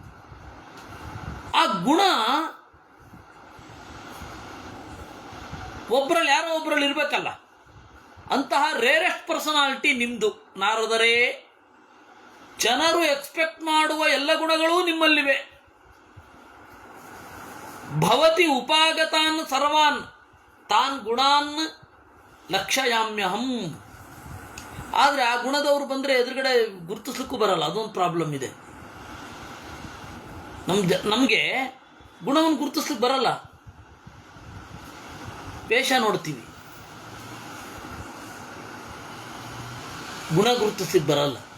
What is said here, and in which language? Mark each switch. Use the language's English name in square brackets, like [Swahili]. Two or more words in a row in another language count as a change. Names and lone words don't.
[Kannada] ಆ ಗುಣ ಒಬ್ಬರಲ್ಲಿ ಯಾರೋ ಒಬ್ಬರಲ್ಲಿ ಇರಬೇಕಲ್ಲ. ಅಂತಹ [English] rarest personality [Kannada] ನಿಮ್ಮದು ನಾರದರೇ. ಜನರು ಎಕ್ಸ್ಪೆಕ್ಟ್ ಮಾಡುವ ಎಲ್ಲ ಗುಣಗಳೂ ನಿಮ್ಮಲ್ಲಿವೆ. [Sanskrit] ಭವತಿ ಉಪಾಗತಾನ್ ಸರ್ವಾನ್ ತಾನ್ ಗುಣಾನ್ ಲಕ್ಷಯಾಮ್ಯಹಂ. [Kannada] ಆದರೆ ಆ ಗುಣದವರು ಬಂದರೆ ಎದುರುಗಡೆ ಗುರುತಿಸ್ಲಿಕ್ಕೂ ಬರಲ್ಲ. ಅದೊಂದು ಪ್ರಾಬ್ಲಮ್ ಇದೆ. ನಮಗೆ ಗುಣವನ್ನು ಗುರುತಿಸ್ಲಿಕ್ಕೆ ಬರಲ್ಲ. ವೇಷ ನೋಡ್ತೀವಿ, ಗುಣ ಗುರುತಿಸ್ಲಿಕ್ಕೆ ಬರಲ್ಲ.